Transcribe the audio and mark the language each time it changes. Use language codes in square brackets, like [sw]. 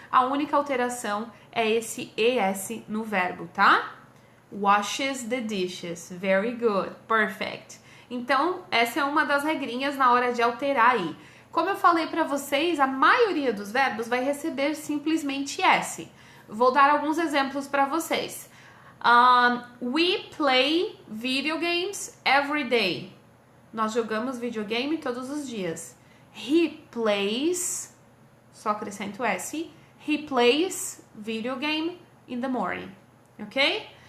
[pt] A única alteração é esse es no verbo, tá? [en] Washes the dishes. Very good. Perfect. [pt] Então, essa é uma das regrinhas na hora de alterar aí. Como eu falei para vocês, a maioria dos verbos vai receber simplesmente S. Vou dar alguns exemplos para vocês. [en] We play video games every day. [pt] Nós jogamos videogame todos os dias. [en] He plays, [pt] só acrescento S. [en] He plays video game in the morning. Ok?